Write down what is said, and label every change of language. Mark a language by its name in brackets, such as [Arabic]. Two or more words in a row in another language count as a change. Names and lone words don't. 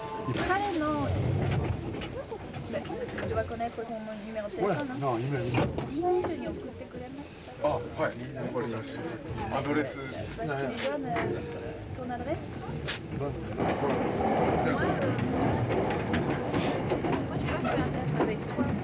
[French] Ah non. Tu dois connaître ton numéro de téléphone, hein? Non, email. Email, [Japanese] 送ってくれますか？あ、はい。わかりました。アドレス。 [French] Tu lui donnes ton adresse? Moi, je sais pas faire un test avec toi.